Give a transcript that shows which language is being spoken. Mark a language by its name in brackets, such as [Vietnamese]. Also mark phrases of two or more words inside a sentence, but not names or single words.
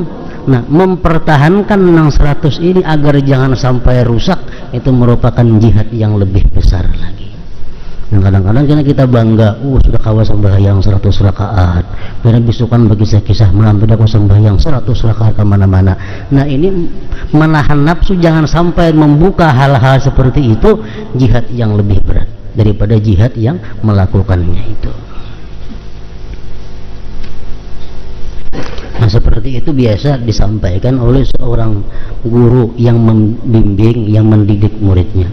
[Indonesian] Nah, mempertahankan yang 100 ini agar jangan sampai rusak, itu merupakan jihad yang lebih besar lagi. Dan kadang-kadang kita bangga, sudah kawa sembahyang 100 rakaat, karena bisukan bagi kisah malam tidak kawa sembahyang 100 rakaat kemana-mana. Nah, ini menahan nafsu jangan sampai membuka hal-hal seperti itu, jihad yang lebih berat daripada jihad yang melakukannya itu. Nah, seperti itu biasa disampaikan oleh seorang guru yang membimbing, yang mendidik muridnya.